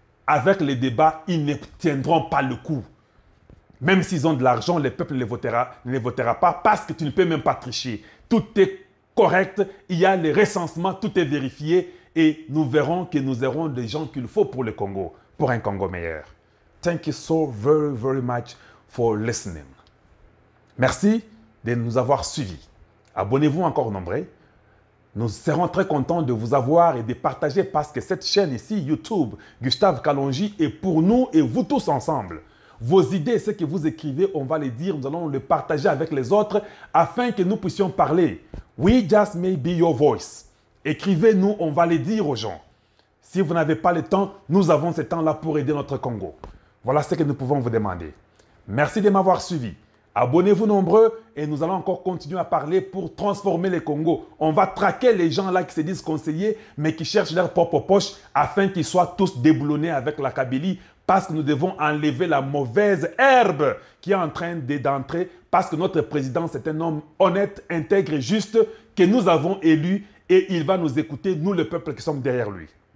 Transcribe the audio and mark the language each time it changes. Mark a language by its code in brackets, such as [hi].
[fr] Avec les débats, ils ne tiendront pas le coup. Même s'ils ont de l'argent, le peuple ne les votera pas parce que tu ne peux même pas tricher. Tout est correct, il y a les recensements, tout est vérifié et nous verrons que nous aurons des gens qu'il faut pour le Congo, pour un Congo meilleur. [en] Thank you so very, very much for listening. [fr] Merci de nous avoir suivis. Abonnez-vous encore nombreux. Nous serons très contents de vous avoir et de partager parce que cette chaîne ici, YouTube, Gustave Kalonji, est pour nous et vous tous ensemble. Vos idées, ce que vous écrivez, on va les dire, nous allons le partager avec les autres afin que nous puissions parler. [en] We just may be your voice. [fr] Écrivez-nous, on va les dire aux gens. Si vous n'avez pas le temps, nous avons ce temps-là pour aider notre Congo. Voilà ce que nous pouvons vous demander. Merci de m'avoir suivi. Abonnez-vous nombreux et nous allons encore continuer à parler pour transformer les Congo. On va traquer les gens là qui se disent conseillers mais qui cherchent leur propre poche afin qu'ils soient tous déboulonnés avec la Kabylie parce que nous devons enlever la mauvaise herbe qui est en train d'entrer parce que notre président c'est un homme honnête, intègre et juste que nous avons élu et il va nous écouter, nous le peuple qui sommes derrière lui.